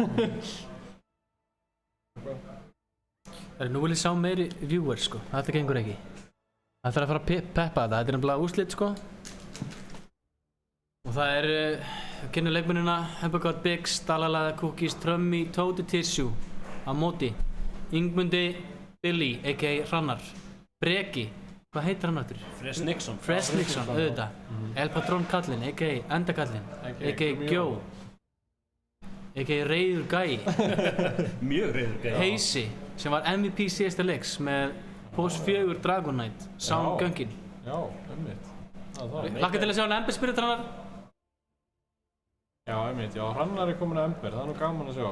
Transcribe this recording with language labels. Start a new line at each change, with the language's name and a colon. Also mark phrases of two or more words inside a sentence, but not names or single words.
Icelandic: Nú vil ég sjá meiri viewers, sko. Þetta gengur ekki. Það þarf að fara að peppa þetta. Þetta er nefnilega úrslit, sko. Og það er, kynna leikmennina, Hamburgot, Biggs, Dalalaða, Cookies, Trömmi, Tóti, Tissue á móti. Ingmundi, Billy, a.k.a. Hrannar. Breki, hvað heitir hann aftur? Fresh Nixon. Fresh Nixon, auðvitað. El Patrón kallinn, a.k.a. Endakallinn, a.k.a. Gjó, a.k.a. Reyður Gæi. Mjög reyður Gæi. Heisi, sem var MVP síðasta leiks með Post 4 Dragon Knight, Sound Gunkin. Já, einmitt. Hlakka til að sjá hann Ember Spirit Hrannar. Já, einmitt, já, Hrannar er komin að Ember, það er nú gaman að sjá.